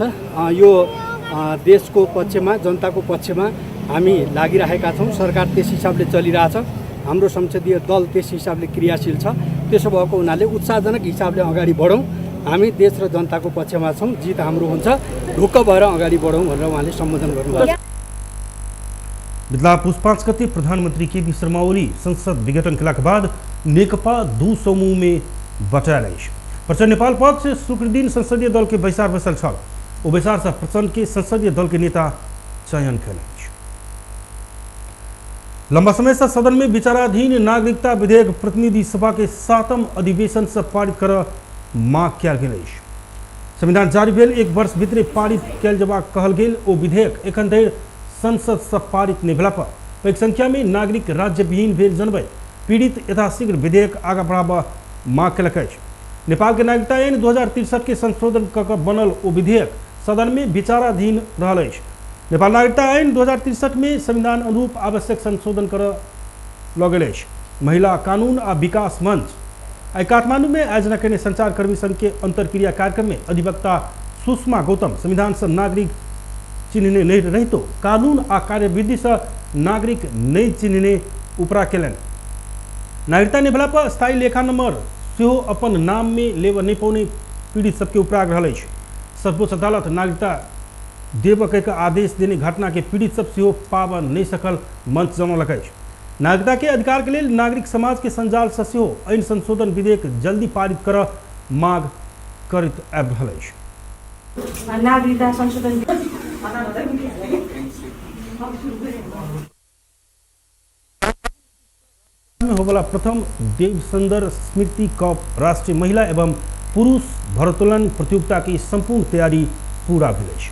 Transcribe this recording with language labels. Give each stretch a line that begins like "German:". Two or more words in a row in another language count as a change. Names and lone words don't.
Nepali: यो देशको पक्षमा, जनताको पक्षमा हामी लागिरहेका छौँ। सरकार त्यस हिसाबले चलिरहेछ, हाम्रो संसदीय दल त्यस हिसाबले क्रियाशील छ। त्यसो भएको हुनाले उत्साहजनक हिसाबले अगाडि बढौँ। हामी देश र जनताको पक्षमा छौँ, जित हाम्रो हुन्छ, ढुक्क भएर अगाडि बढौँ भनेर उहाँले सम्बोधन गर्नुभयो।
Maithili: बितला पुस 5 गते प्रधानमंत्री केपी शर्मा ओली संसद विघटन के बाद नेकपा दू समूह में बटायल अछि। प्रचंड नेपाल पक्ष शुक्रदिन संसदीय दल के बैसार बसल छल। ओ बैसार से प्रचंड के संसदीय दल के नेता चयन कयल अछि। लंबा समय से सदन में विचाराधीन नागरिकता विधेयक प्रतिनिधि सभा के 7म अधिवेशन से पारित कर मांग कयल गेल अछि। संविधान जारी भेल 1 वर्ष भीतर पारित कयल जबाक कहल गेल ओ विधेयक एखन धरि संसद से पारित नहीं भेला पर पैघ संख्या में नागरिक राज्य विहीन भेल जनबैत पीड़ित यथाशीघ्र विधेयक आगा बढ़ाबा मांग कयलक अछि। नेपाल के नागरिकता ऐन 2063 के संशोधन कऽ बनल ओ विधेयक सदन में विचाराधीन रहल अछि। नेपाल नागरिकता ऐन 2063 में संविधान अनुरूप आवश्यक संशोधन कर लऽ गेल अछि। महिला कानून आ विकास मंच आई काठमांडू में आयोजना कयने संचारकर्मी संघ के अंतरक्रिया कार्यक्रम में अधिवक्ता सुषमा गौतम संविधान से नागरिक चिन्हने नहीं रहितो कानून आ कार्यविधि से नागरिक नहीं चिन्हने उपरा केलन। नागरिकता नहीं भेला पर स्थायी लेखा नंबर सेहो अपन नाम में लेबऽ नहीं पौने पीड़ित सबके उपराग रहल अछि। सर्वोच्च अदालत नागरिकता देबऽ के आदेश देने घटना के पीड़ित सब सेहो पाबऽ नहीं सकल मंच जनौलक अछि। नागरिकता के अधिकार के लेल नागरिक समाज के संजाल से सेहो ऐन संशोधन विधेयक जल्दी पारित कर मांग करैत आबि रहल अछि। नागरिकता संशोधन में होबला प्रथम देव सुंदर स्मृति कप राष्ट्रीय महिला एवं पुरुष भारोत्तोलन प्रतियोगिता की संपूर्ण तैयारी पूरा भेल अछि।